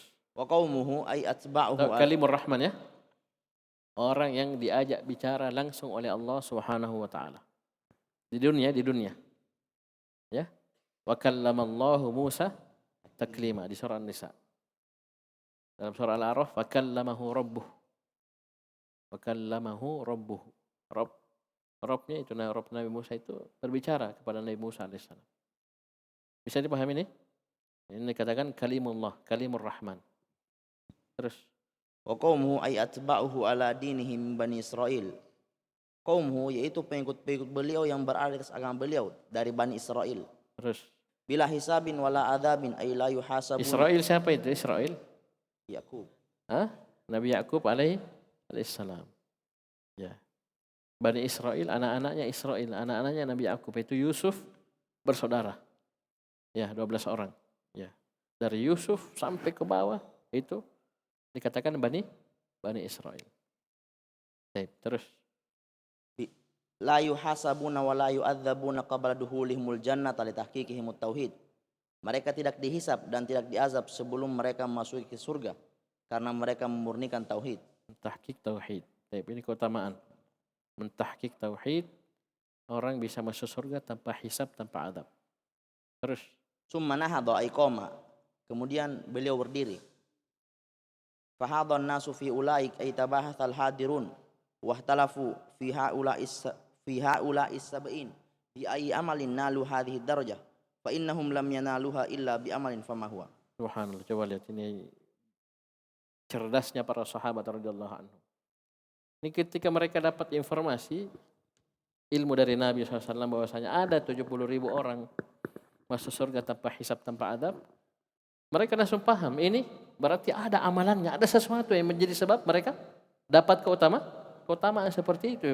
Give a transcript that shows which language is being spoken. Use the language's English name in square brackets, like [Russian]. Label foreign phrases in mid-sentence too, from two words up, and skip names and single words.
[Arabic] وقومه أي أتباعه. كليم الرحمن ya. [Indonesian] Orang yang diajak bicara langsung oleh Allah [Arabic] سبحانه وتعالى. [Indonesian] Di dunia. Ya. [Arabic] وكلم الله موسى تكليما [Indonesian] di surah [Arabic] An-Nisa. [Indonesian] Dalam surah [Arabic] Al-A'raf وكلمه ربه. وكلمه ربه. [Indonesian] Rabbnya itu Rabb Nabi Musa itu berbicara kepada Nabi Musa alaihissalam. Bisa dipahami ini? Ini dikatakan [Arabic] كليم الله، كليم الرحمن. [Indonesian] Terus [Arabic] وقومه أي أتباعه على دينهم Bani Israel. [Indonesian] Qaumuhu yaitu pengikut-pengikut beliau yang berada atas agama beliau dari Bani Israel. Terus [Arabic] بلا حساب ولا عذاب أي لا يحاسبون. [Indonesian] Israel siapa itu Israel? Yakub. Nabi Yakub alaihissalam. Ya. Bani Israel, anak-anaknya Israel, anak-anaknya Nabi Yakub itu Yusuf bersaudara. Ya, 12 orang. Ya. Dari Yusuf sampai ke bawah itu dikatakan Bani Israel. Baik, terus [Arabic] لا يحاسبون ولا يعذبون قبل دخولهم الجنة لتحقيقهم التوحيد. [Indonesian] Mereka tidak dihisab dan tidak diazab sebelum mereka masuk ke surga karena mereka memurnikan tauhid. [Arabic] تحقيق التوحيد. [Indonesian] Baik, ini keutamaan. Mentahqiq tauhid, orang bisa masuk surga tanpa hisab, tanpa adab. Terus [Arabic] ثم نهض أي قام. [Indonesian] Kemudian beliau berdiri. [Arabic] فخاض الناس في أولئك أي تباحث الحاضرون واختلفوا في هؤلاء السبعين بأي عمل نالوا هذه الدرجة فإنهم لم ينالوها إلا بعمل فما هو. [Indonesian] Subhanallah, coba lihat ini cerdasnya para sahabat [Arabic] رضي الله عنهم. [Indonesian] Ini ketika mereka dapat informasi ilmu dari Nabi SAW bahwasanya ada 70.000 orang masuk surga tanpa hisab, tanpa adab, mereka langsung paham ini berarti ada amalannya, ada sesuatu yang menjadi sebab mereka dapat keutamaan seperti itu.